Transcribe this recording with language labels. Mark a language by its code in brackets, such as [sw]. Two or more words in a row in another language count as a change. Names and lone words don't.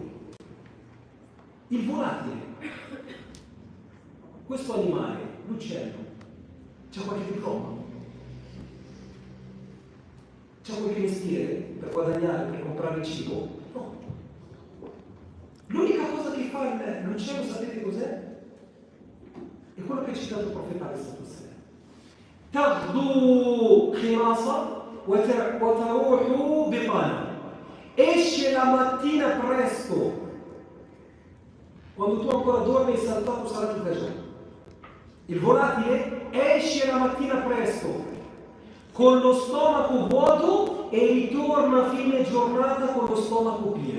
[it] Il volatile, questo animale, l'uccello, c'ha qualche diploma? C'ha qualche mestiere per guadagnare, per comprare il cibo? No. L'unica cosa che fa l'uccello, sapete cos'è? È quello che ha citato il profeta [ar] تغدو خماصة وتروح بطانة. [it] Esce la mattina presto. Quando tu ancora dormi hai saltato [ar] صلاة الفجر. [it] Il volatile esce la mattina presto con lo stomaco vuoto e ritorna a fine giornata con lo stomaco pieno.